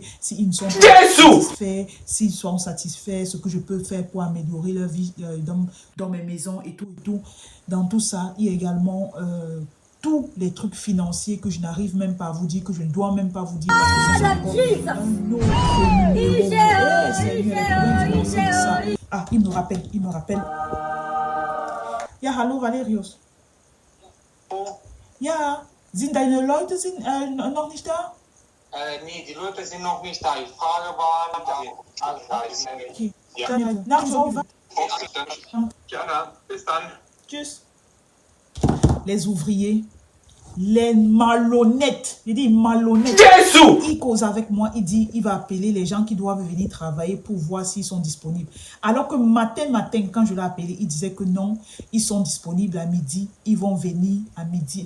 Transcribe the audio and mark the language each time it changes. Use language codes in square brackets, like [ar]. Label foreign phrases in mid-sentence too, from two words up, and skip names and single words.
[fr] S'ils ne sont pas satisfaits, s'ils sont satisfaits, ce que je peux faire pour améliorer leur vie dans mes maisons et tout et tout. Dans tout ça, il y a également tous les trucs financiers que je n'arrive même pas à vous dire, que je ne dois même pas vous dire. Ah, il me rappelle. [de] Ja, hallo Valerius. Ja, sind deine Leute noch nicht da? Nee, die Leute sind noch nicht da. Ich frage, wann Ok. Ja. [en] Now it's over. [de] Gerne, bis dann. Tschüss. [fr] Les ouvriers, les malhonnêtes, il dit malhonnêtes. Jesus! Il cause avec moi, il dit, il va appeler les gens qui doivent venir travailler pour voir s'ils sont disponibles. Alors que matin, quand je l'ai appelé, il disait que non, ils sont disponibles à midi, ils vont venir à midi.